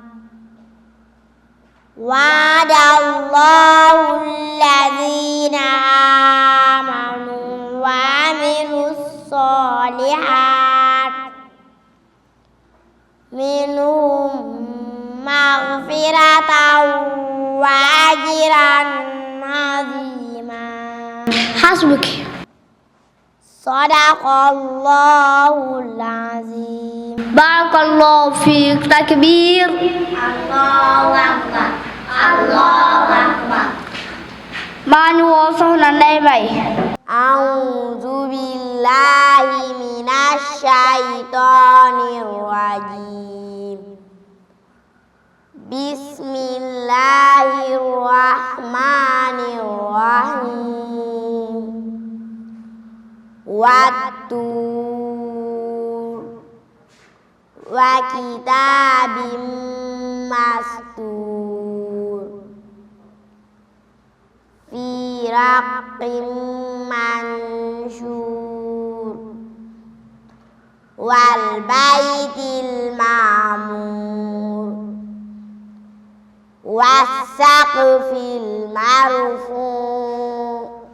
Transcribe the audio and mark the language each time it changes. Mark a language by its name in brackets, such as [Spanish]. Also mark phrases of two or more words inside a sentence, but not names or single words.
[Arabic] وعد الله الذين آمنوا وعملوا الصالحات منهم مغفرة وأجرا عظيما. حسبك. صدق الله العظيم. بارك الله فيك. تكبير. الله أكبر. الله أكبر. [Wolof] maa ngi woo soxna Ndey Bay. [Arabic] أعوذ بالله من الشيطان الرجيم. بسم الله الرحمن الرحيم. والطور وكتاب مسطور في رق منشور والبيت المعمور والسقف المرفوع'